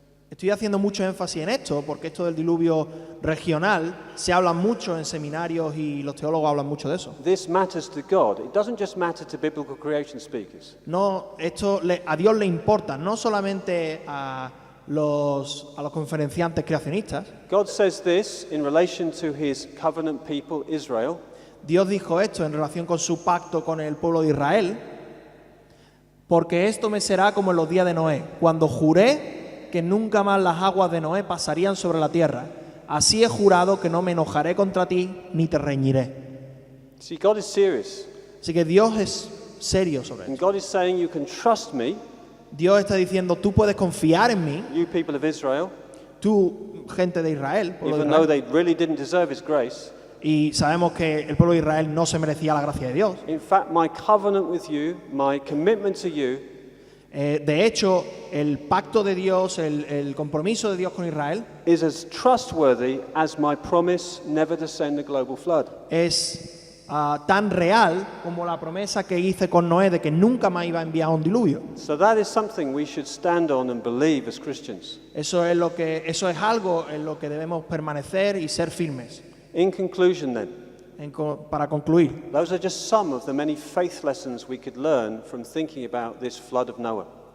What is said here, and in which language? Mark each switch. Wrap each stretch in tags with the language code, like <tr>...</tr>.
<es>Estoy haciendo mucho énfasis en esto porque esto del diluvio regional se habla mucho en seminarios y los teólogos hablan mucho de eso.</es> <en>This matters to God. It doesn't just matter to biblical creation speakers.</en> <es>No, a Dios le importa, no solamente a los conferenciantes creacionistas.</es> <en>God says this in relation to his covenant people, Israel.</en> <es>Dios dijo esto en relación con su pacto con el pueblo de Israel. Porque esto me será como en los días de Noé, cuando juré que nunca más las aguas de Noé pasarían sobre la tierra. Así he jurado que no me enojaré contra ti ni te reñiré.</es> <en>See, God is serious.</en> <es>Así que Dios es serio sobre</es> <en>And</en> <es>esto.</es> <en>God is saying you can trust me,</en> <es>Dios está diciendo, tú puedes confiar en mí,</es> <en>you people of Israel,</en> <es>tú, gente de Israel, pueblo de</es> <en>even though</en> <es>Israel.</es> <en>they really didn't deserve his grace.</en> <es>Y sabemos que el pueblo de Israel no se merecía la gracia de Dios.</es> <en>In fact, my covenant with you, my commitment to you,</en> <es>De hecho, el pacto de Dios, el compromiso de Dios con Israel</es> <en>is as trustworthy as my promise never to send a global flood.</en> <es>es tan real como la promesa que hice con Noé de que nunca más iba a enviar un diluvio.</es> <en>So that is something we should stand on and believe as Christians.</en> <es>Eso es algo en lo que debemos permanecer y ser firmes.</es> <en>In conclusion then,</en> <es>Para concluir,</es> <en>those are just some of the many faith lessons we could learn from thinking about this flood of Noah.</en>